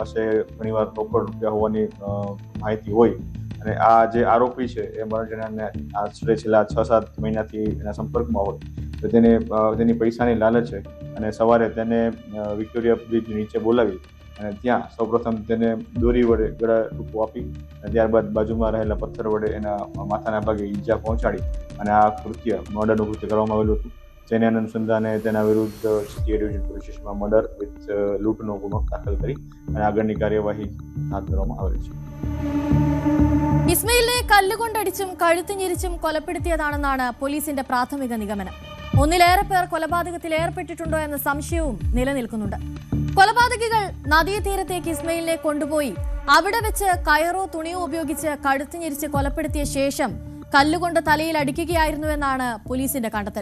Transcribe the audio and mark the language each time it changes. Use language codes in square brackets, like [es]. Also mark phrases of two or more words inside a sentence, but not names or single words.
[gu] પાસે ઘણીવાર રોકડ રૂપિયા હોવાની માહિતી હોય અને આ જે આરોપી છે એ મરણ જનારને આશરે છેલ્લા 6-7 મહિનાથી એના સંપર્કમાં હોય તો તેની પૈસાની લાલચ છે અને સવારે તેને વિક્ટોરિયા બ્રિજ નીચે બોલાવી અને ત્યાં સૌપ્રથમ તેને દોરી વડે ગળા ટૂંકું આપી અને ત્યારબાદ બાજુમાં રહેલા પથ્થર વડે એના માથાના ભાગે ઈજા પહોંચાડી અને આ કૃત્ય મર્ડરનું કૃત્ય કરવામાં આવેલું હતું. જેને અનુસંધાને તેના વિરુદ્ધ સિટી એ ડિવિઝન [en] police stationમાં murder with [gu] લૂંટનો ગુનો દાખલ કરી અને આગળની કાર્યવાહી હાથ ધરવામાં આવેલ છે. [ml] ഇസ്മയിലിനെ കല്ലുകൊണ്ടടിച്ചും കഴുത്ത് ഞെരിച്ചും കൊലപ്പെടുത്തിയതാണെന്നാണ് പോലീസിന്റെ പ്രാഥമിക നിഗമനം. ഒന്നിലേറെ പേർ കൊലപാതകത്തിൽ ഏർപ്പെട്ടിട്ടുണ്ടോ എന്ന സംശയവും നിലനിൽക്കുന്നുണ്ട്. കൊലപാതകികൾ നദീതീരത്തേക്ക് ഇസ്മയിലിനെ കൊണ്ടുപോയി അവിടെ വെച്ച് കയറോ തുണിയോ ഉപയോഗിച്ച് കഴുത്ത് ഞെരിച്ച് കൊലപ്പെടുത്തിയ ശേഷം കല്ലുകൊണ്ട് തലയിൽ അടിക്കുകയായിരുന്നുവെന്നാണ് പോലീസിന്റെ കണ്ടെത്തൽ.